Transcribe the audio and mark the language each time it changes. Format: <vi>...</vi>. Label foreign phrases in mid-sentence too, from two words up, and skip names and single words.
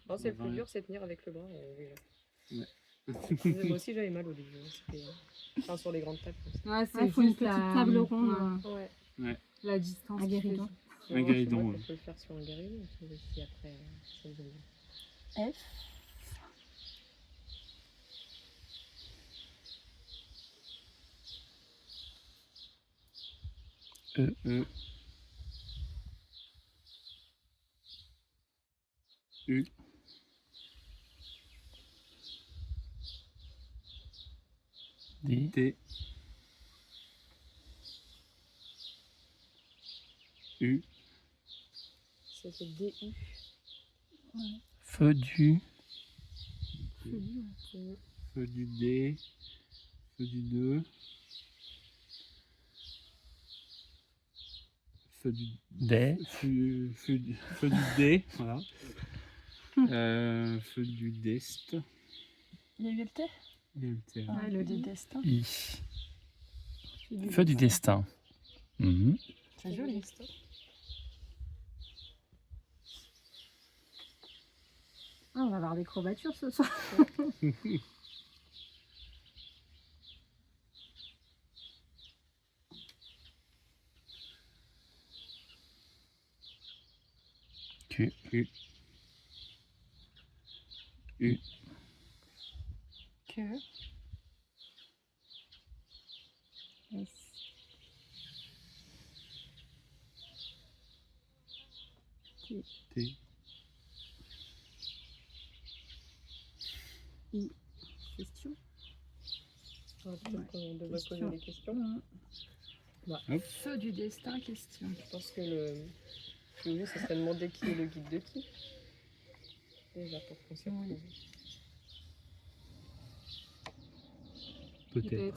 <fr>Non, c'est le plus dur, c'est tenir avec le bras. Moi aussi, j'avais mal au début. Enfin, sur les grandes tables. comme ça. Ouais, Ouais, faut une petite table ronde. Ouais. La distance. Un guéridon. Sinon, guéridon, c'est vrai ouais. qu'on peut le faire sur un guéridon. Si après, ça vous aime bien. F. E. U. D. T. U. Ça fait DU. Feu du. Feu du D. Feu du 2. feu du Des. feu du dé, voilà. Feu du dest. Il y a eu le thé Et le thé. Ah, Ouais, le le des lit. destins. I. Feu du destin. Mhm. C'est joli. Ah, on va avoir des courbatures ce soir. Q. U. U. Que. S. T. T. I. Question. Peut-être qu'on devrait poser Question. des questions. Feu du destin, question. Je pense que le plus juste, ce serait de demander qui est le guide de qui. Déjà, pour qu'on s'y retrouve. Peut-être.</fr>